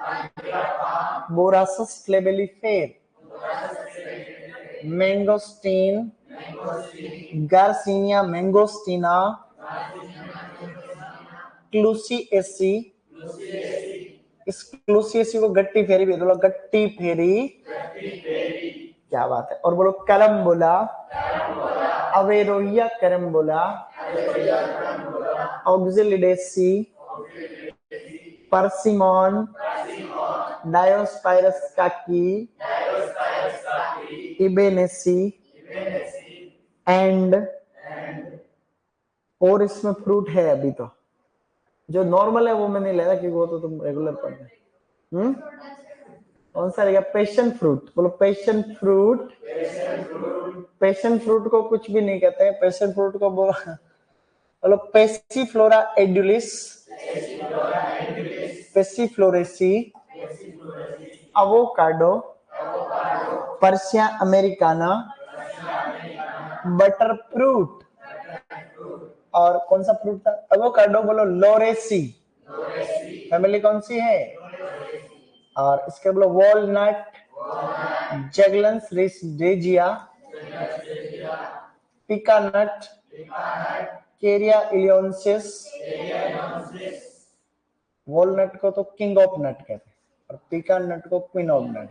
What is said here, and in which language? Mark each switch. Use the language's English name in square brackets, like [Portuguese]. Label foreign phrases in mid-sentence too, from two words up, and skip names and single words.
[Hindi] बोरासस फ्लेबेलिफेर, मैंगोस्टीन, गार्सिनिया मैंगोस्टीना, क्लूसिएसी, इस क्लूसिएसी को गट्टी फेरी भी बोलो, गट्टी फेरी, क्या बात है। और बोलो करम्बुला, अवेरोइया करम्बुला, ऑक्सिलिडेसी, परसिमोन, डायोस्पाइरस काकी, इबेनेसी, एंड, और इसमें फ्रूट है अभी तो जो नॉर्मल है वो मैं नहीं ले रहा क्योंकि वो तो तुम रेगुलर पढ़ते हैं। कौन सा रहेगा? [English] passion fruit. [Hindi] बोलो [English] passion fruit. passion fruit [Hindi] को कुछ भी नहीं कहते हैं, [English] passion fruit [Hindi] को बोलो पेसिफ्लोरा एडुलिस, पेसिफ्लोरेसी, अवोकाडो, पर्सिया अमेरिकाना, [English] butter fruit, [Hindi] और कौन सा फ्रूट था? अवोकाडो। बोलो लोरेसी, फैमिली कौन सी है? और इसके बोलो वॉलनट, जैगलन्स रेजिया, पिकानट, केरिया इलियोन्सिस, वॉलनट को तो [English] king of nut [Hindi] कहते हैं और पिकानट को [English] queen of nut.